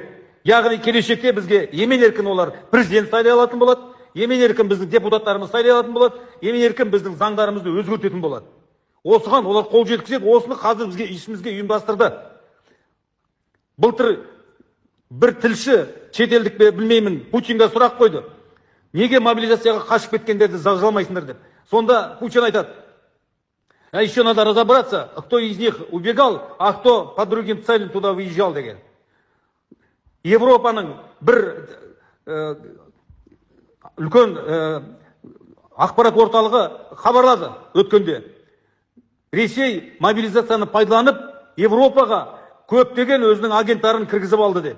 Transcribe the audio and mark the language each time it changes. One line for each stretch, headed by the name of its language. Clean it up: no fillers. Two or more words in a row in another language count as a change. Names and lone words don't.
Kazakh: Яғни келешекте бізге емен-еркін олар президент сайлай алатын болады, емен-еркін біздің депутаттарымыз сайлай алатын болады, емен-еркін біздің заңдарымызды өзгертетін болады. Осыған олар қол жеткізеді, осыны қазір бізге ішімізге ұйымдастырды. Былтыр бір тілші, шетелдік білмеймін, Путинға сұрақ қойды. Неге мобилизацияға қашып кеткендерді жазалмайсыңдар деп. Сонда Путин айтады:
Russian: а еще надо разобраться, кто из них убегал, а кто по другим целям туда выезжал деген.
Kazakh: Европаның бір үлкен ақпарат орталығы хабарлады өткенде. Ресей мобилизацияны пайдаланып, Европаға көптеген өзінің агенттарын кіргізіп алды деп.